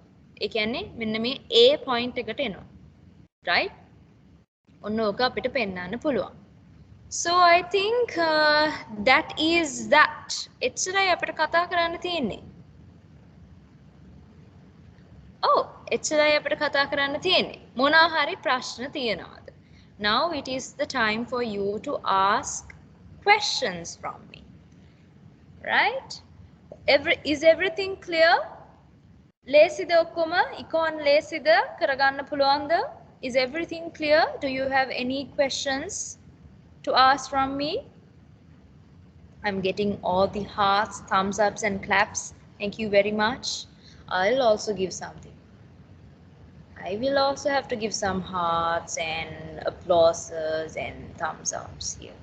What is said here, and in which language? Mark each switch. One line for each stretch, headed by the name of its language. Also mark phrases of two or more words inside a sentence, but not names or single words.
Sinhala: ඒ කියන්නේ මෙන්න මේ A point එකට එනවා. Right? ඔන්න ඕක අපිට පෙන්වන්න පුළුවන්.
English: So I think that is that.
Sinhala: එච්චරයි අපිට කතා කරන්න තියෙන්නේ. Oh, එච්චරයි අපිට කතා කරන්න තියෙන්නේ. මොනවා හරි ප්‍රශ්න තියෙනවද?
English: Now it is the time for you to ask questions from me. Right? Is everything clear?
Sinhala: ලේසිද ඔක්කොම? Econ ලේසිද? කරගන්න පුළුවන්ද?
English: Is everything clear? Do you have any questions to ask from me? I'm getting all the hearts, thumbs ups and claps. Thank you very much. I'll also give something. I will also have to give some hearts and applauses and thumbs ups here.